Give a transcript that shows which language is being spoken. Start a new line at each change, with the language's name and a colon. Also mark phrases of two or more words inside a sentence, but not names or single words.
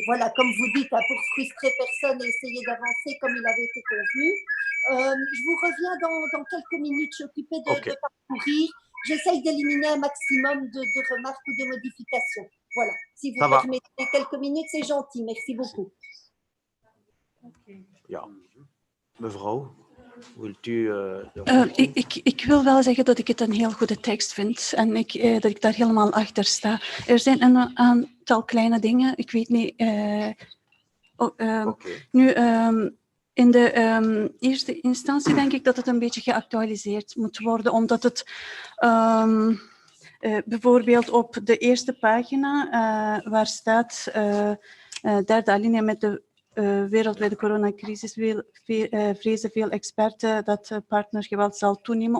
French: Voilà, comme vous dites, hein, pour frustrer personne et essayer d'avancer comme il avait été convenu. Je vous reviens dans quelques minutes. Je suis occupée de parcourir. J'essaye d'éliminer un maximum de remarques ou de modifications. Voilà, si vous permettez quelques minutes, c'est gentil. Merci beaucoup.
Dutch: Ja, mevrouw. Ik wil wel zeggen dat ik het een heel goede tekst vind en dat ik daar helemaal achter sta. Er zijn een aantal kleine dingen, ik weet niet. Nu, in de eerste instantie denk ik dat het een beetje geactualiseerd moet worden, omdat het bijvoorbeeld op de eerste pagina waar staat derde alinea met de wereldwijde coronacrisis vrezen veel experten dat partnergeweld zal toenemen.